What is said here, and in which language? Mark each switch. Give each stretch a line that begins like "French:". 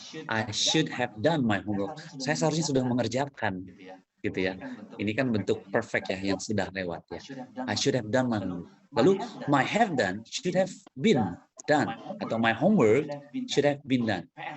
English: I should have done my homework.
Indonesian: Saya seharusnya sudah mengerjakan, gitu ya. Ini kan bentuk perfect ya, yang sudah lewat ya.
English: I should have done my homework. Lalu my have done should have been done, atau my homework should have been done.